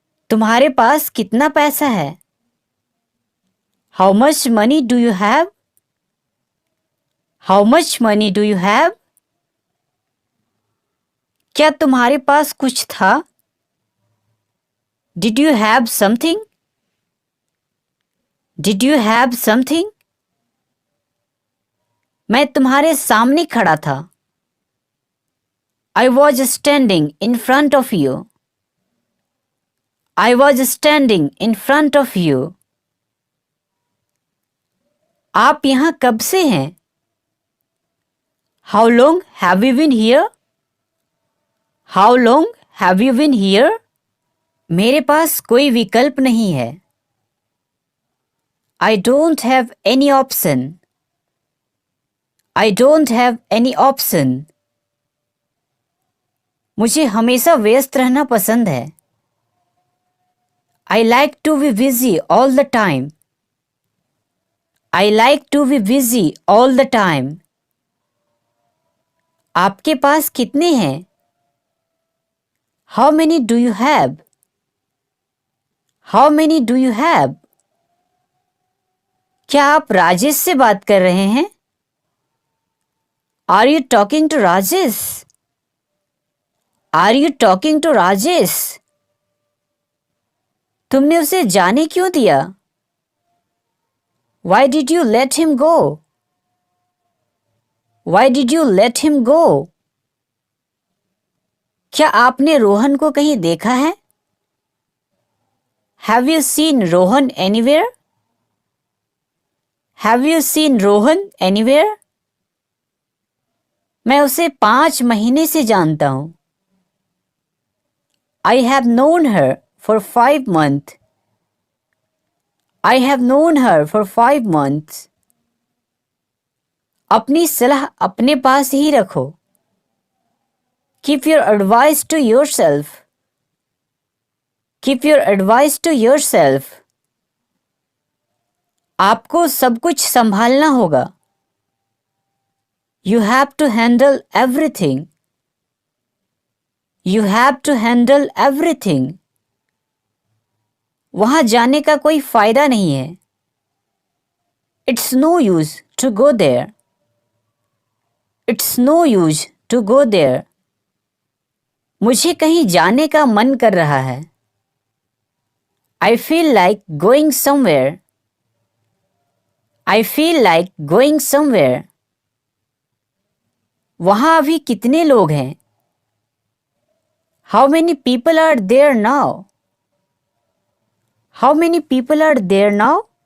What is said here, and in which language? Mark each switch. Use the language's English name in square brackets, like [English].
[Hindi] तुम्हारे पास कितना पैसा है? [English] How much money do you have? How much money do you have? [Hindi] क्या तुम्हारे पास कुछ था? [English] Did you have something? Did you have something? [Hindi] मैं तुम्हारे सामने खड़ा था। [English] I was standing in front of you. I was standing in front of you. [Hindi] आप यहां कब से हैं? [English] How long have you been here? How long have you been here? [Hindi] मेरे पास कोई विकल्प नहीं है। [English] I don't have any option. I don't have any option. [Hindi] मुझे हमेशा व्यस्त रहना पसंद है। [English] I like to be busy all the time. I like to be busy all the time. [Hindi] आपके पास कितने हैं? [English] How many do you have? How many do you have? [Hindi] क्या आप राजेश से बात कर रहे हैं? [English] Are you talking to Rajesh? Are you talking to Rajesh? [Hindi] तुमने उसे जाने क्यों दिया? [English] Why did you let him go? Why did you let him go? [Hindi] क्या आपने रोहन को कहीं देखा है? [English] Have you seen Rohan anywhere? Have you seen Rohan anywhere? [Hindi] मैं उसे 5 महीने से जानता हूं. [English] I have known her for 5 months. I have known her for 5 months. [Hindi] अपनी सलाह अपने पास ही रखो. [English] Keep your advice to yourself. Keep your advice to yourself. [Hindi] आपको सब कुछ संभालना होगा. [English] You have to handle everything. You have to handle everything. [Hindi] वहां जाने का कोई फायदा नहीं है. [English] It's no use to go there. It's no use to go there. [Hindi] मुझे कहीं जाने का मन कर रहा है. [English] I feel like going somewhere. I feel like going somewhere. [Hindi] वहां अभी कितने लोग हैं? [English] How many people are there now? How many people are there now?